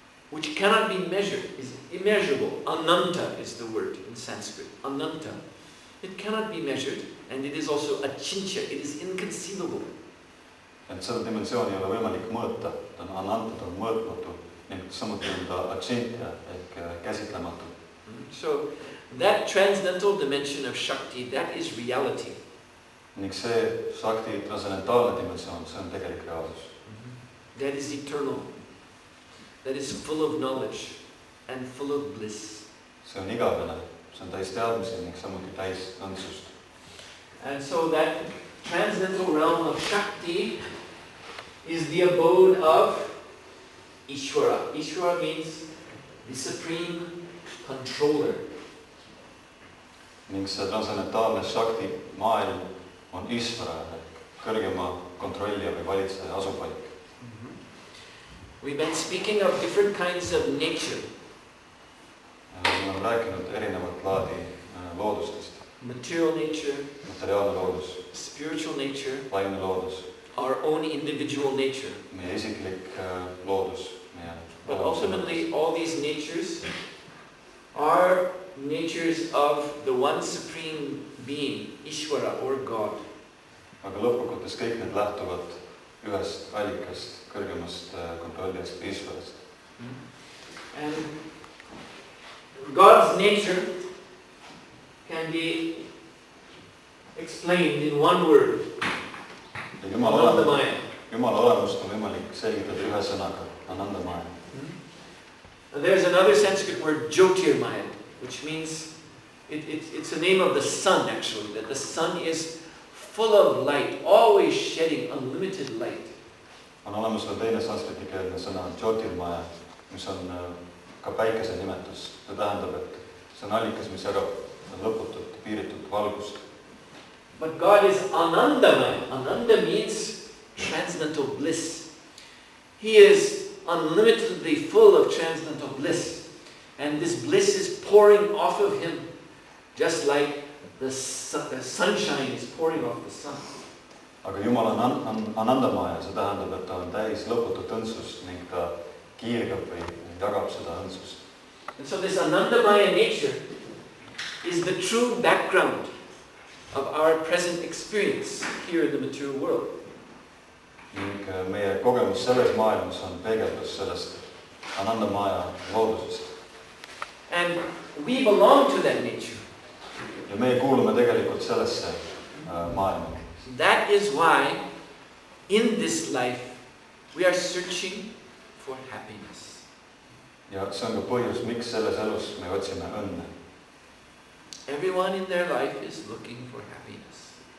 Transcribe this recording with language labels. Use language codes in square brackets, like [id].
[en] Which cannot be measured, is immeasurable. Ananta is the word in Sanskrit. Ananta. It cannot be measured, and it is also achintya. It is inconceivable. [et] Et seda dimensiooni ei ole võimalik mõõta, ta on ananta, ta on mõõtmatu, ning samuti on ta achintya ehk käsitlematu. [en] So that transcendental dimension of Shakti, that is reality. [et] Ning see Shakti transcendentaalne dimensioon, see on tegelik reaalsus. [en] That is eternal. That is full of knowledge and full of bliss. [et] See on igavene, see on täis teadmisi ning samuti täis õndsust. [en] And so that transcendental realm of Shakti is the abode of Ishvara. Ishvara means the supreme controller. [et] Ning see transcendentaalne Shakti maailm on Ishvara ehk kõrgema kontrollija või valitseja asupaik. [en] We've been speaking of different kinds of nature. [et] Me oleme rääkinud erinevat laadi loodustest. [en] Material nature, [et] materiaalne loodus, [en] spiritual nature, [et] vaimne loodus, [en] our own individual nature. [et] Meie isiklik loodus, meie. [en] But ultimately, all these natures are natures of the one supreme being, Ishvara or God. [et] Aga lõppkokkuvõttes kõik need lähtuvad ühest allikast, kõrgemast kontrollijast, Ishvarast. [en] And God's nature can be explained in one word. Anandamaya. [et] Jumala olemust on võimalik selgitada ühe sõnaga, Anandamaya. [en] There's another Sanskrit word, Jyotirmaya, which means it's the name of the sun actually, that the sun is full of light, always shedding unlimited light. [et] On olemas veel teine sanskritikeelne sõna Jyotirmaya, mis on ka päikese nimetus. See tähendab, et see on allikas, mis jagab lõputut, piiritut valgust. [en] But God is Anandamaya. Ananda means transcendental bliss. He is unlimitedly full of transcendental bliss. And this bliss is pouring off of him, just like the sunshine is pouring off the sun. [et] Aga Jumal on Anandamaya, see tähendab, et ta on täis lõputut õndsust ning ta kiirgab või jagab seda õndsust. [en] And so this Anandamaya nature is the true background of our present experience here in the material world. [et] Ning meie kogemus selles maailmas on peegeldus sellest Anandamaya loodusest. [en] And we belong to that nature. [et] Ja meie kuulume tegelikult sellesse maailma. [en] That is why in this life we are searching for happiness. [et] Ja see on ka põhjus, miks selles elus me otsime õnne. [en] Everyone in their life is looking for happiness.